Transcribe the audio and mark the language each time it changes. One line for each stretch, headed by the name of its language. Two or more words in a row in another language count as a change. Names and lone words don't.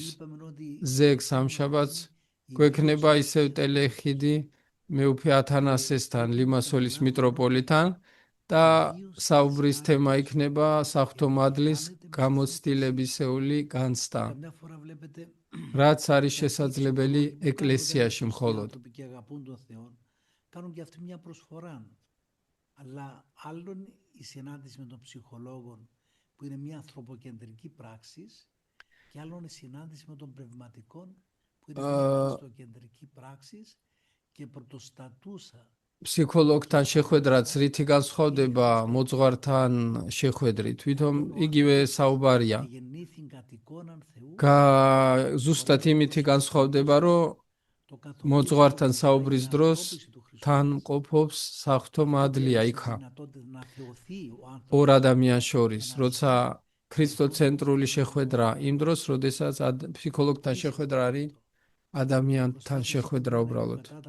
Georgian: ზეგ სამშაბათს გვექნება ისევ ტელეხიდი მეუფე ათანასესთან, ლიმასოლის მიტროპოლითან და საუბრის თემა იქნება საღვთო მადლის გამოცდილებისეული განცდა. რაც არის შესაძლებელი ეკლესიაში მხოლოდ.
Greek: Η συνάντηση με τον ψυχολόγο που είναι μια ανθρωποκεντρική πράξη και άλλον η συνάντηση με τον πνευματικό που είναι μια χριστοκεντρική πράξη και πρωτοστατούσα.
Georgian: Ψυχოლოგთან შეხვედრაც რითი განსხვავდება მოძღვართან შეხვედრით, თვითონ იგივე საუბარია. ზუსტად იმითი განსხვავდება, რომ მოძღვართან საუბრის დროს თან ყოფობს საღვთო მადლია იქა ორ ადამიანს შორის, როცა ქრისტოცენტრული შეხვედრა იმ დროს, როდესაც ფსიქოლოგთან შეხვედრა არის ადამიანთან შეხვედრა უბრალოდ.